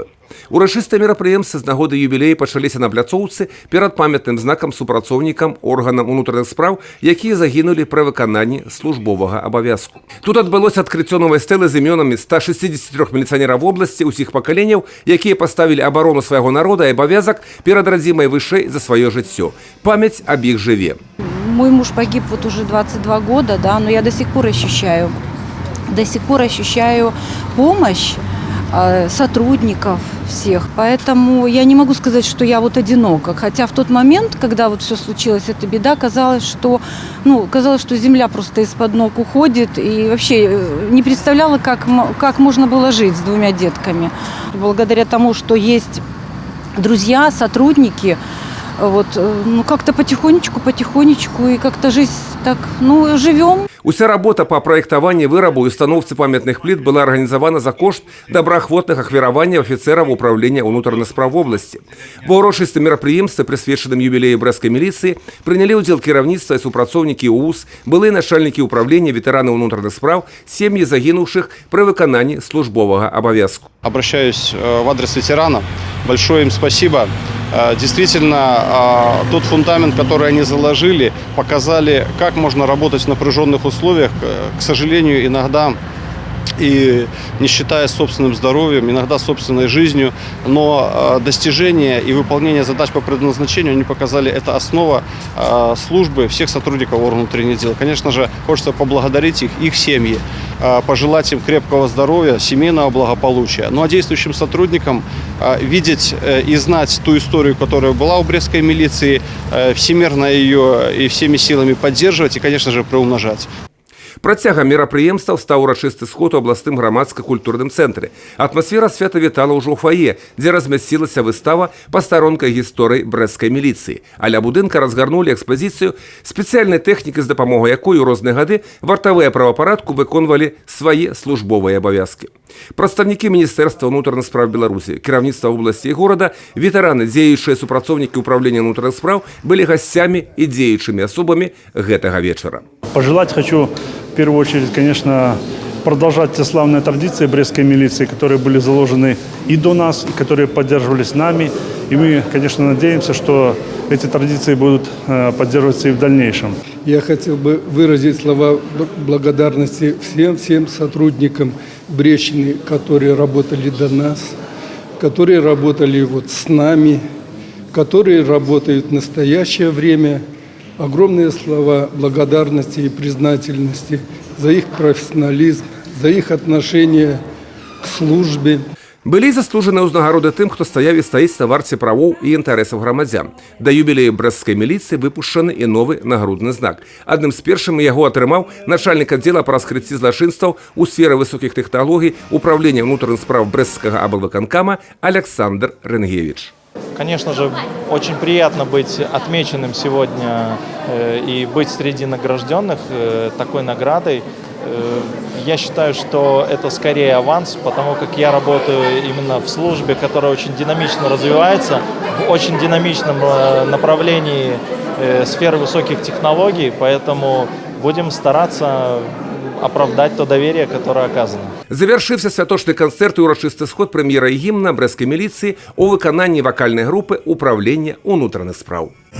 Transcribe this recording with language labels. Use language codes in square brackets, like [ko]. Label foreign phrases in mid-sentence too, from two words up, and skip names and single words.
[be] Урачыстыя мерапрыемствы з нагоды юбілею пачаліся на пляцоўцы перад памятным знакам супрацоўнікам органам унутраных спраў, якія загінулі пры выкананні службовага абавязку. Тут адбылося адкрыццё новай стэлы з імёнамі 163 міліцыянераў вобласці ўсіх пакаленняў, якія паставілі абарону свайго народа і абавязак перад радзімай вышэй за сваё жыццё. Памяць аб іх жыве. [ru] Мой муж погиб вот уже 22 года, да, но я до сих пор ощущаю помощь сотрудников всех. Поэтому я не могу сказать, что я вот одинока. Хотя в тот момент, когда вот все случилось, эта беда, казалось, что земля просто из-под ног уходит. И вообще не представляла, как можно было жить с двумя детками. Благодаря тому, что есть друзья, сотрудники, как-то потихонечку, и как-то жизнь так, живем. [be] Уся работа по праектаванні вырабу і установцы памятных пліт была арганізавана за кошт добраахвотных ахвяраванняў афіцэраў управлення ўнутраных спраў вобласці. Ва ўрочыстым мерапрыемстве, прысвечаным юбілею брэсцкай міліцыі, прынялі ўдзел кіраўніцтва і супрацоўнікі УУС, былыя начальнікі ўправлення, ветэраны ўнутраных спраў, сем'і загінуўшых пры выкананні службовага абавязку. [ru] Обращаюсь в адрес ветеранов. Большое им спасибо. Действительно, тот фундамент, который они заложили, показали, как можно работать в напряженных условиях. К сожалению, иногда и не считая собственным здоровьем, иногда собственной жизнью, но достижение и выполнение задач по предназначению они показали, это основа службы всех сотрудников органов внутренних дел. Конечно же, хочется поблагодарить их семьи, пожелать им крепкого здоровья, семейного благополучия. Ну а действующим сотрудникам видеть и знать ту историю, которая была у брестской милиции, всемирно ее и всеми силами поддерживать и, конечно же, приумножать. [be] Працягам мерапрыемстваў стаў урачысты сход у абласным грамадска-культурным цэнтры. Атмасфера свята вітала ўжо ў фае, дзе размясцілася выстава па старонках гісторыі брэсцкай міліцыі. А ля будынка разгарнулі экспазіцыю спецыяльнай тэхнікі, з дапамогай якой у розныя гады вартавыя правапарадку выконвалі свае службовыя абавязкі. Прадстаўнікі Міністэрства ўнутраных спраў Беларусі, кіраўніцтва вобласці і горада, ветэраны, дзеючыя супрацоўнікі ўправлення ўнутраных спраў былі гасцямі і дзеючымі асобамі гэтага вечара. [ru] Пожелать хочу в первую очередь, конечно, продолжать те славные традиции брестской милиции, которые были заложены и до нас, и которые поддерживались нами. И мы, конечно, надеемся, что эти традиции будут поддерживаться и в дальнейшем. Я хотел бы выразить слова благодарности всем сотрудникам Брещины, которые работали до нас, которые работали с нами, которые работают в настоящее время. Огромные слова благодарности и признательности за их профессионализм, за их отношение к службе. [be] Былі заслужаныя ўзнагароды тым, хто стаяў і стаіць на варце правоў і інтарэсаў грамадзян. Да юбілею брэсцкай міліцыі выпушчаны і новы нагрудны знак. Адным з першым яго атрымаў начальнік аддзела па раскрыцці злачынстваў у сферы высокіх тэхналогій управлення ўнутраных спраў брэсцкага аблвыканкама Александр Ренгевич. [ru] Конечно же, очень приятно быть отмеченным сегодня и быть среди награжденных такой наградой. Я считаю, что это скорее аванс, потому как я работаю именно в службе, которая очень динамично развивается, в очень динамичном направлении сферы высоких технологий, поэтому будем стараться оправдать то доверие, которое оказано. [be] Завершився святочны канцэрт і урачысты сход прэм'ера і гімна брэсцкай міліцыі у выкананні вакальнай групы управлення ўнутраных спраў.